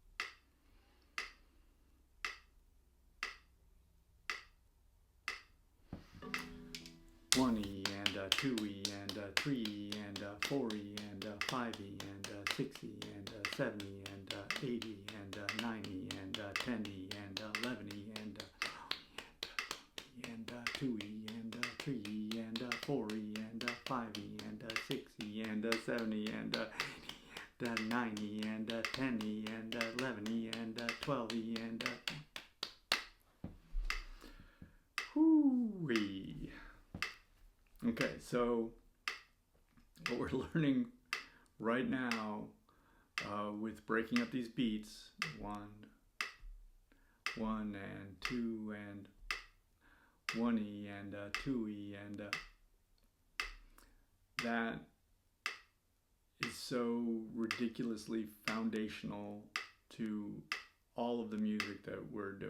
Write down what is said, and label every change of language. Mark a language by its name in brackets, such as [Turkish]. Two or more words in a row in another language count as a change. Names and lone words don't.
[English] 1E and 2E and 3E and 4E and 5E and 6E and 7E and 8E and 9E and 10E and 11E and 2E and 3E and 4E and 5E and 6E and 7E and 9E and 10E and 11E and 12E and whoo-wee. Okay, so what we're learning right now with breaking up these beats, 1 and 2 and 1E and 2E and that is so ridiculously foundational to all of the music that we're doing.